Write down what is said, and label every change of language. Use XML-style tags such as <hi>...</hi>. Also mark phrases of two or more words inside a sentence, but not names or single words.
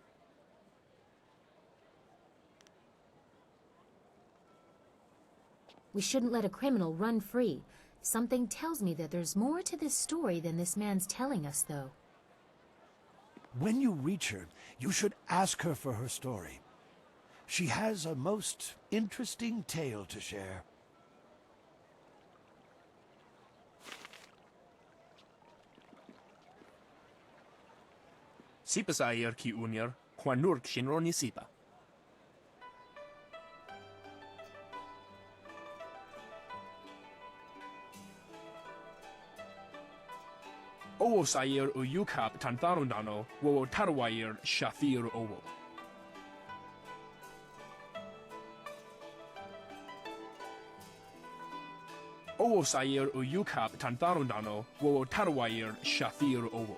<en>We shouldn't let a criminal run free. Something tells me that there's more to this story than this man's telling us, though. When you reach her, you should ask her for her story. She has a most interesting tale to share. Sipa sair ki unir, Kwanurk shinroni sipa. Owo sair uyukap tantarundano, wo tarwair shathir owo. Owo sair uyukap tantarundano, wo tarwair shathir owo.</en>